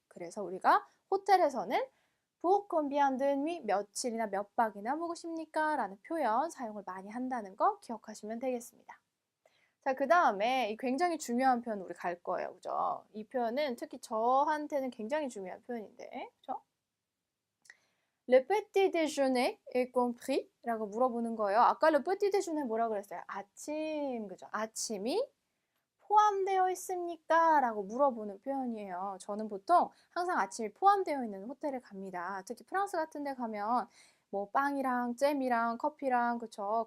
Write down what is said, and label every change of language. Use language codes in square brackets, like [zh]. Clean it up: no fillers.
[ko] 그래서 우리가 호텔에서는 [fr] pour combien de nuit [ko] 며칠이나 몇 박이나 묵으십니까? 라는 표현 사용을 많이 한다는 거 기억하시면 되겠습니다. 자, 그 다음에 굉장히 중요한 표현 우리 갈 거예요. 그죠? 이 표현은 특히 저한테는 굉장히 중요한 표현인데, 그죠? [fr] Le petit déjeuner est compris? [ko] 라고 물어보는 거예요. 아까 le petit déjeuner 뭐라 그랬어요? 아침, 그죠? 아침이 포함되어 있습니까? 라고 물어보는 표현이에요. 저는 보통 항상 아침이 포함되어 있는 호텔에 갑니다. 특히 프랑스 같은 데 가면 뭐 빵이랑 잼이랑 커피랑 그쵸?